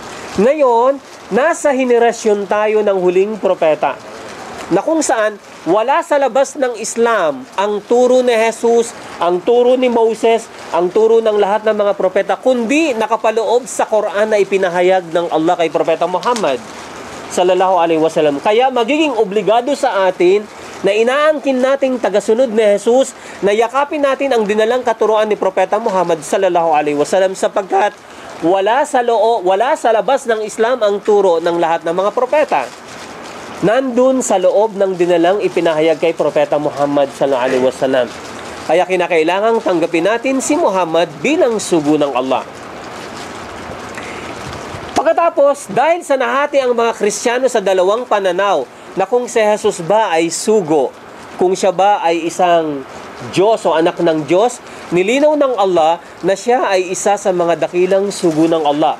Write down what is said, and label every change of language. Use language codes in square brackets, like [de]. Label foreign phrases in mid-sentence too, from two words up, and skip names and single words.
[tl] Ngayon, nasa henerasyon tayo ng huling propeta na kung saan wala sa labas ng Islam ang turo ni Jesus, ang turo ni Moses, ang turo ng lahat ng mga propeta, kundi nakapaloob sa Quran na ipinahayag ng Allah kay Propeta Muhammad [ar] صلى الله عليه وسلم. [tl] Kaya magiging obligado sa atin na inaangkin nating tagasunod ni Jesus, na yakapin natin ang dinalang katuruan ni Propeta Muhammad [ar] صلى الله عليه وسلم, [tl] sapagkat wala sa labas ng Islam ang turo ng lahat ng mga propeta. Nandun sa loob ng dinalang ipinahayag kay Propeta Muhammad [ar] صلى الله عليه وسلم. [tl] Kaya kinakailangang tanggapin natin si Muhammad bilang sugo ng Allah. Pagkatapos, dahil sa nahati ang mga Kristiyano sa dalawang pananaw, na kung si Jesus ba ay sugo, kung siya ba ay isang Diyos o anak ng Diyos, nilinaw ng Allah na siya ay isa sa mga dakilang sugo ng Allah.